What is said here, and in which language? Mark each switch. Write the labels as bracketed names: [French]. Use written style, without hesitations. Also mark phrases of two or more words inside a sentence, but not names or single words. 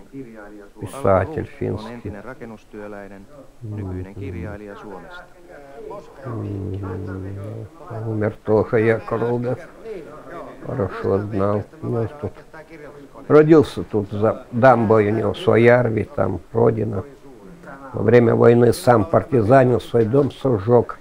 [Russian] Писатель on финский. [Finnish] entinen rakennustyöläinen, nykyinen kirjailija Suomesta. [Russian] Умер тоже Якоругов. Хорошо знал. Родился тут за дамбой, у него Суоярви, там родина. Во время войны сам партизанил, свой дом сожег.